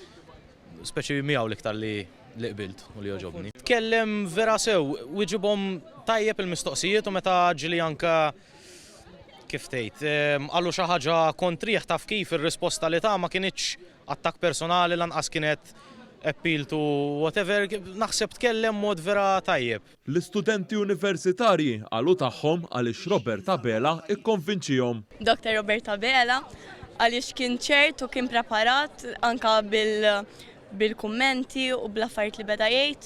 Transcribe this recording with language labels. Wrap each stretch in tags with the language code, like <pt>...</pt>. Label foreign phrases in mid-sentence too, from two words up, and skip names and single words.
<mt>Speċi miegħu l-iktar li qbilt u li joġobni. Tkellem vera sew, wieġibhom tajjeb il-mistoqsijiet u meta ġili anke kif tgħid, għallu xi ħaġa kontrih taf kif ir-risposta li ta' ma kienitx attakk personali lanqas kienet</mt> <en>appeal to whatever,</en> <mt>naħseb tkellem mod vera tajjeb. L-istudenti universitarji għalu tagħhom għaliex Robert Abela ikkonvinċihom. Dr. Robert Abela għaliex kien ċert u kien preparat anka bil-kummenti u bl-affarijiet li beda jgħid.</mt>